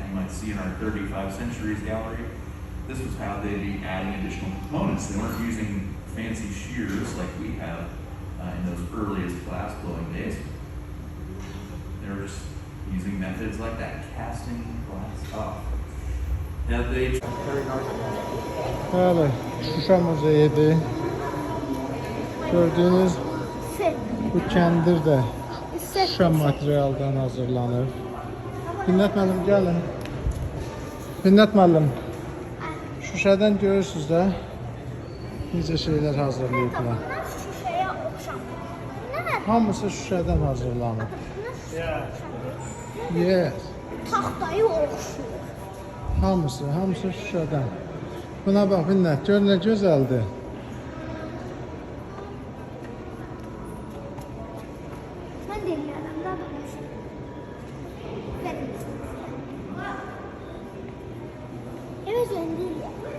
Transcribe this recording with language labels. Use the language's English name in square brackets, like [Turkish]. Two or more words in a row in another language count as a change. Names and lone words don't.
[English] You might see in our 35 centuries gallery, this was how they'd be adding additional components. They weren't using fancy shears like we have in those earliest glass blowing days. They were just using methods like that, casting glass off. Now they [Azerbaijani] Bəli, Şuşa muzeyidir. Gördüğünüz Set. bu kəndir də Set. şüşə materialdan hazırlanır. Binnət müəllim, gəlin. Binnət müəllim, şüşədən görürsünüz də necə şeylər hazırlayıblar. [Turkish] Bunlar şüşeye okşamıyor. Ne? [Azerbaijani] Hamısı şüşədən hazırlanır. [Turkish] Bunlar Yes. tahtayı okşuyor. [Azerbaijani] Hamısı şüşədən. Buna bax, Binnət, gör nə gözəldir. [Turkish] Ben dinleyelim. Daha da hoşum. Benim. Evet, ben dinleyelim.